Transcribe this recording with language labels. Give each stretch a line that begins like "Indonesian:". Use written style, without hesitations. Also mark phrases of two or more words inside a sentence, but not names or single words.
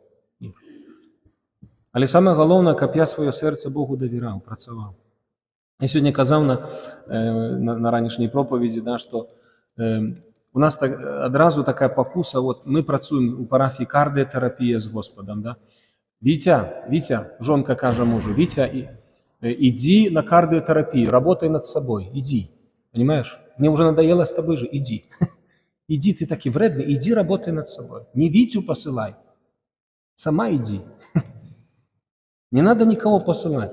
Belarusian: Але самае галоўнае, каб я сваё сэрца Богу давяраў, працаваў. Я сёння казаў на ранішняй пропаведзі, да, што у нас адразу такая пакуса, вот мы працуем у парафіі кардыятэрапія з Господам. Да? Вітя, жонка кажа мужу: «Вітя,
Russian: иди на кардиотерапию, работай над собой, иди». Понимаешь? Мне уже надоело с тобой же, иди. Иди, ты таки вредный, иди работай над собой. Не Витю посылай, сама иди. Не надо никого посылать.